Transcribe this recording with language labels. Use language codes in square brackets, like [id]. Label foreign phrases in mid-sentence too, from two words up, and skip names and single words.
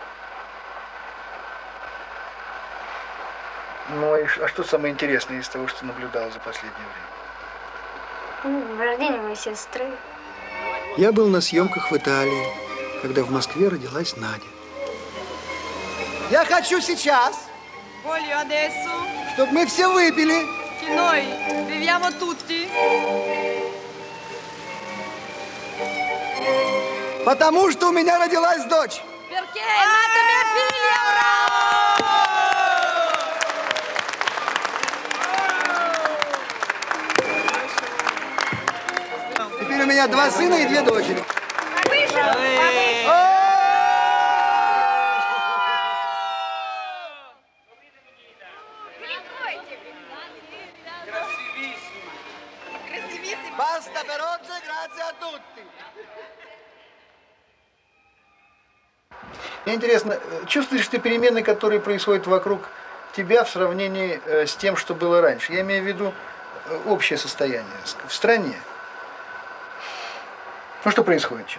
[ru] Ну, а что самое интересное из того, что наблюдал за последнее время? Ну, рождение моей сестры. Я был на съемках в Италии, когда в Москве родилась Надя. Я хочу сейчас, [it] Voglio adesso [ru] чтобы мы все выпили. [it] che noi beviamo tutti. [ru] Потому что у меня родилась дочь. [it] Perché è nata mia figlia, [ru] Теперь у меня 2 сына и 2 дочери. [it] Basta per oggi, grazie a tutti. [ru] Мне интересно, чувствуешь ты перемены, которые происходят вокруг тебя в сравнении с тем, что было раньше? Я имею в виду общее состояние в стране. Ну, что происходит сейчас?